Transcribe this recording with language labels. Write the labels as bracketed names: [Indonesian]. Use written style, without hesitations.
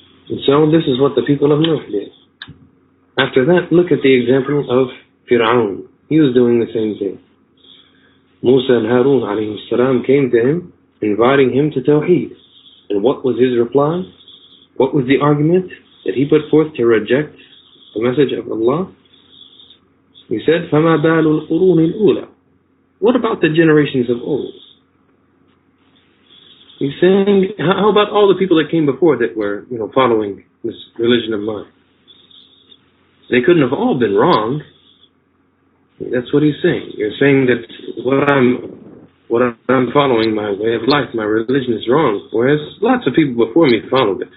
[English] And so this is what the people of Nuh did. After that, look at the example of Fir'aun. He was doing the same thing. Musa and Harun alayhi salam came to him, inviting him to Tawheed. And what was his reply? What was the argument that he put forth to reject the message of Allah? [Arabic] He said, فَمَا بَالُ الْقُرُونِ الْأُولَى. [English] What about the generations of old? He's saying, how about all the people that came before that were, following this religion of mine? They couldn't have all been wrong. That's what he's saying. You're saying that what I'm following, my way of life, my religion is wrong, whereas lots of people before me followed it.